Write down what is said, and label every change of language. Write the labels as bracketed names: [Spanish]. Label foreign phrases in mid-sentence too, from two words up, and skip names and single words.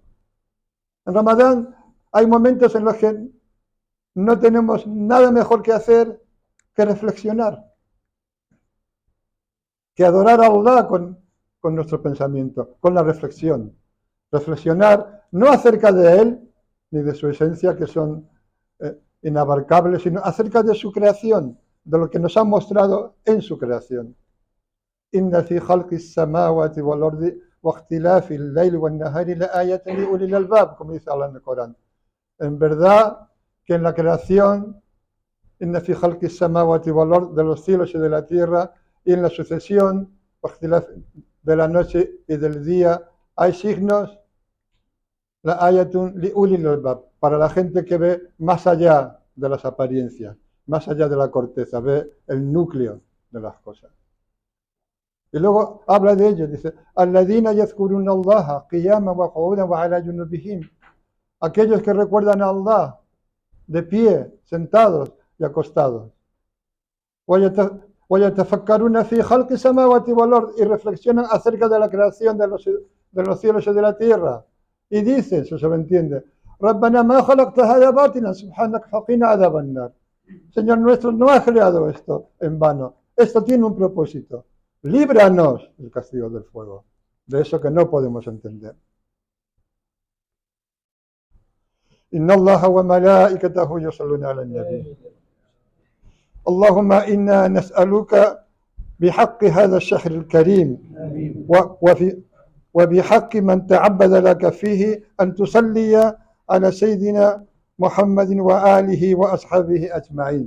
[Spanish] En Ramadán hay momentos en los que no tenemos nada mejor que hacer que reflexionar, que adorar a Allah con nuestro pensamiento, con la reflexión. Reflexionar no acerca de Él ni de su esencia, que son inabarcables, sino acerca de su creación, de lo que nos ha mostrado en su creación. [Arabic] إن في خلق السماوات والأرض واختلاف الليل والنهار لآيات لأولي الألباب, [Spanish] como dice Allah en el Corán. En verdad que en la creación, [Arabic] إن في خلق السماوات والأرض, [Spanish] de los cielos y de la tierra, y en la sucesión de la noche y del día, hay signos, [Arabic] لآيات لأولي الألباب, [Spanish] para la gente que ve más allá de las apariencias, más allá de la corteza, ve el núcleo de las cosas. Y luego habla de ello, dice, [Arabic] الذين يذكرون الله قياما وقعودا وعلى جنوبهم, [Spanish] aquellos que recuerdan a Allah de pie, sentados y acostados. [Arabic] وَيَتَفَكَّرُونَ فِي خَلْقِ السَّمَاوَاتِ وَالْأَرْضِ, [Spanish] y reflexionan acerca de la creación de los cielos y de la tierra. Y dicen, se sobreentiende, [Arabic] رَبَّنَا مَا خَلَقْتَ هَذَا بَاطِلًا سُبْحَانَكَ فَقِنَا عَذَابَ النَّارِ. [Spanish] Señor nuestro, no has creado esto en vano. Esto tiene un propósito. Líbranos del castigo del fuego. De eso que no podemos entender. [Arabic] إن الله وملائكته يصلون على النبي. اللهم إنا نسألك بحق هذا الشهر الكريم وبحق من تعبد لك فيه أن تصلي على سيدنا محمد وآله وأصحابه أجمعين.